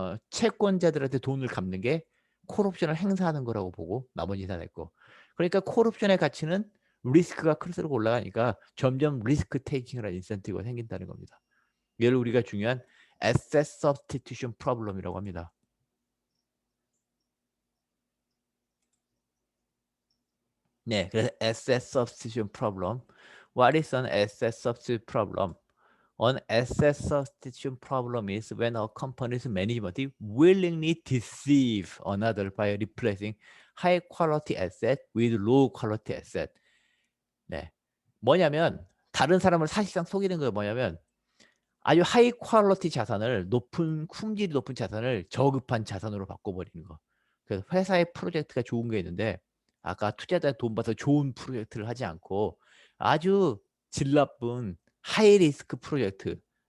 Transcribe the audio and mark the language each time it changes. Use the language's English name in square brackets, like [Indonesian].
[Korean] 채권자들한테 돈을 갚는 게 콜 옵션을 행사하는 거라고 보고 나머지 다 내 거. 그러니까 콜 옵션의 가치는 리스크가 클수록 올라가니까 점점 리스크 테이킹이라는 인센티브가 생긴다는 겁니다. 얘를 우리가 중요한 asset substitution problem이라고 합니다. 네, 그래서 [English] asset substitution problem. What is an asset substitution problem? An asset substitution problem is when a company's management willingly deceive another by replacing high quality asset with low quality asset. [Korean] 네, 뭐냐면 다른 사람을 사실상 속이는 거 뭐냐면 아주 하이 퀄리티 자산을 품질이 높은 자산을 저급한 자산으로 바꿔버리는 거. 그래서 회사의 프로젝트가 좋은 게 있는데 아까 투자자 돈 받아서 좋은 프로젝트를 하지 않고 아주 질 나쁜 하이 리스크 프로젝트.